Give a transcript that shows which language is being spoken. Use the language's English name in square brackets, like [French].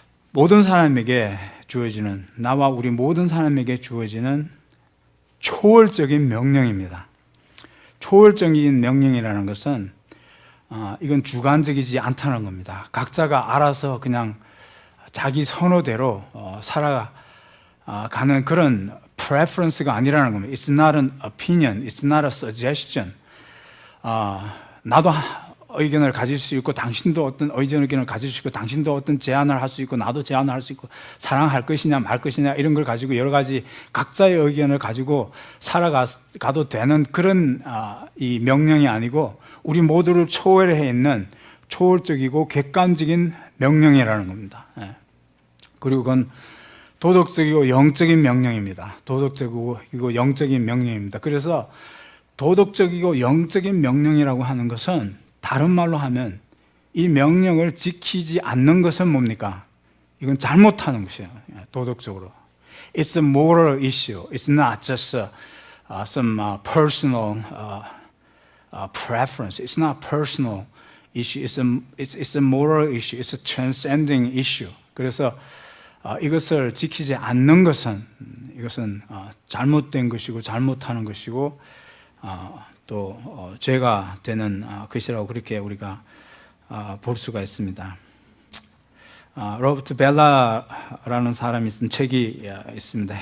[Korean] 모든 사람에게 주어지는, 나와 우리 모든 사람에게 주어지는 초월적인 명령입니다. 초월적인 명령이라는 것은 이건 주관적이지 않다는 겁니다. 각자가 알아서 그냥 자기 선호대로 살아가는 그런 preference가 아니라는 겁니다. [English] It's not an opinion, it's not a suggestion. [Korean] 나도 의견을 가질 수 있고 당신도 어떤 의견을 가질 수 있고 당신도 어떤 제안을 할 수 있고 나도 제안을 할 수 있고 사랑할 것이냐 말 것이냐 이런 걸 가지고 여러 가지 각자의 의견을 가지고 살아가도 되는 그런 이 명령이 아니고 우리 모두를 초월해 있는 초월적이고 객관적인 명령이라는 겁니다. 그리고 그건 도덕적이고 영적인 명령입니다. 도덕적이고 영적인 명령입니다. 그래서 도덕적이고 영적인 명령이라고 하는 것은 다른 말로 하면 이 명령을 지키지 않는 것은 뭡니까? 이건 잘못하는 것이에요. 도덕적으로. [English] It's a moral issue. It's not just some personal preference. It's not personal issue. It's a moral issue. It's a transcending issue. [Korean] 그래서 이것을 지키지 않는 것은 이것은 잘못된 것이고 잘못하는 것이고 또 죄가 되는 것이라고 그렇게 우리가 볼 수가 있습니다. 로버트 벨라라는 사람이 쓴 책이 있습니다.